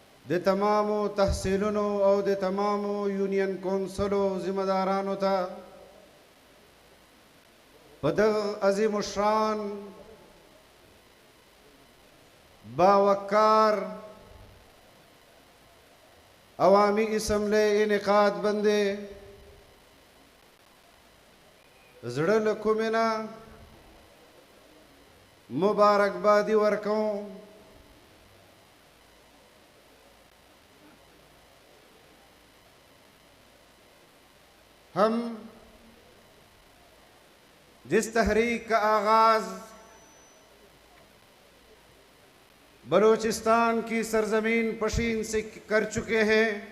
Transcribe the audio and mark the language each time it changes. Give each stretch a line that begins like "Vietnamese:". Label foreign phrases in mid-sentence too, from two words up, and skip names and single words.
Pashto: د تمامو تحصیلونو او د تمامو یونین کونسلو ذمہ دارانو ته په دغه عظیم الشان باوقار عوامی اسمبلی انعقاد باندې زړه له کومې نه مبارکبادي ورکوم.
Urdu: ہم جس تحریک کا آغاز بلوچستان کی سرزمین پشین سے کر چکے ہیں،